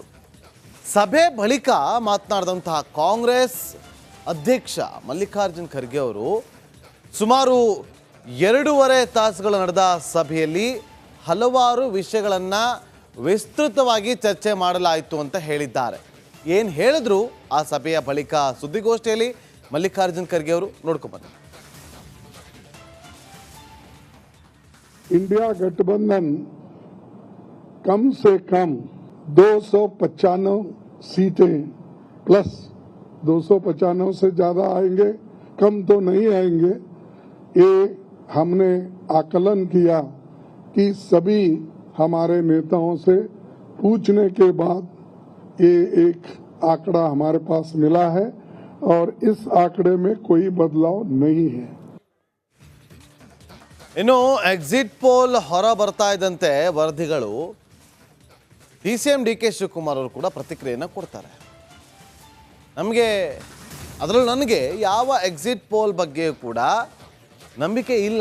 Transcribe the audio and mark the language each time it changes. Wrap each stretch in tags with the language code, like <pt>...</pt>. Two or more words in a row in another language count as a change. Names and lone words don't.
<kn>ಸಭೆ ಬಳಿಕ ಮಾತನಾಡಿದಂತಹ ಕಾಂಗ್ರೆಸ್ ಅಧ್ಯಕ್ಷ ಮಲ್ಲಿಕಾರ್ಜುನ್ ಖರ್ಗೆ ಅವರು ಸುಮಾರು 2.5 ತಾಸುಗಳು ನಡೆದ ಸಭೆಯಲ್ಲಿ ಹಲವಾರು ವಿಷಯಗಳನ್ನು ವಿಸ್ತೃತವಾಗಿ ಚರ್ಚೆ ಮಾಡಲಾಯಿತು ಅಂತ ಹೇಳಿದ್ದಾರೆ. ಏನು ಹೇಳಿದ್ರು ಆ ಸಭೆಯ ಬಳಿಕ ಸುದ್ದಿಗೋಷ್ಠಿಯಲ್ಲಿ ಮಲ್ಲಿಕಾರ್ಜುನ್ ಖರ್ಗೆ ಅವರು ನೋಡ್ಕೊಂಡ್ಬನ್ನಿ.</kn> <hi>इंडिया गठबंधन कम से कम 295 सीटें प्लस 295 से ज्यादा आएंगे, कम तो नहीं आएंगे। ये हमने आकलन किया कि सभी हमारे नेताओं से पूछने के बाद ये एक आंकड़ा हमारे पास मिला है और इस आंकड़े में कोई बदलाव नहीं है.</hi> <kn>ಇನ್ನು</kn> <en>exit poll</en> <kn>ಹೊರ ಬರ್ತಾ ಇದ್ದಂತೆ ವರದಿಗಳು DCM DK ಶಿವಕುಮಾರ್ ಅವರು ಕೂಡ ಪ್ರತಿಕ್ರಿಯೆಯನ್ನು ಕೊಡ್ತಾರೆ. ನನಗೆ ಯಾವ</kn> <en>exit poll</en> <kn>ಬಗ್ಗೆ ಕೂಡ ನಂಬಿಕೆ ಇಲ್ಲ.</kn>